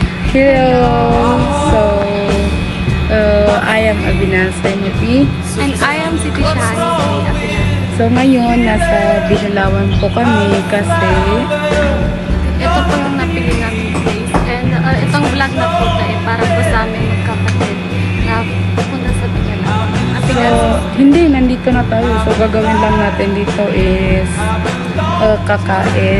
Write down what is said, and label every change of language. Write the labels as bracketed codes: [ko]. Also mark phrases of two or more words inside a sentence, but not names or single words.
[en] Hello! So, I am Avinas Sanyapi. And I am Siti Shani. [tl] So, ngayon, nasa Binalawan po kami kasi Ito po yung napili namin place. And itong vlog na po tayo para po sa aming magkapatid na pupunta sa Binalawan. so, hindi, nandito na tayo. So, gagawin lang natin dito is kakain.